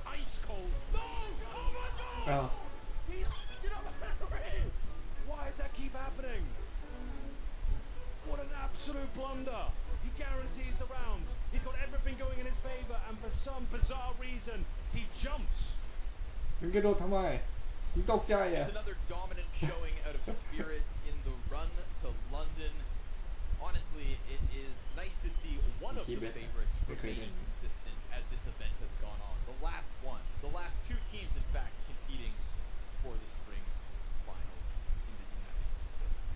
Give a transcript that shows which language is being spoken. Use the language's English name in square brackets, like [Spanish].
[English] Ice cold. Donk! Oh my God! Get up out of it! Why does that keep happening? What an absolute blunder. He guarantees the rounds. He's got everything going in his favor, and for some bizarre reason, he jumps. [Thai] มึงกระโดดทำไมมึงตกใจอ่ะ [English] It's another dominant showing out of Spirit in the run to London. Honestly, it is nice to see one of the favorites remaining consistent as this event has gone on. The last two teams, in fact, competing for the spring finals in the United Kingdom.